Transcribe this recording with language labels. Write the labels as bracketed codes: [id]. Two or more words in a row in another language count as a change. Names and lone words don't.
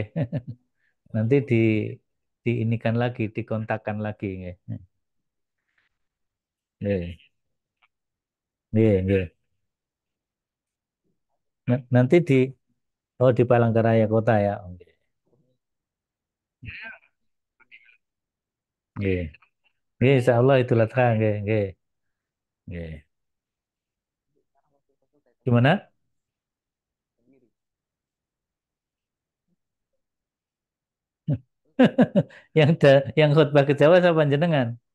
[id] Nanti diinikan lagi, dikontakkan lagi nggih. [jv] Nggih, nggih, nggih. [id] Nanti di Palangkaraya Kota ya. Oke. Nggih. Nggih, insyaallah Idul Adha [jv] nggih, nggih. [id] Nggih. Gimana? Yang khutbah ke Jawa sama jenengan?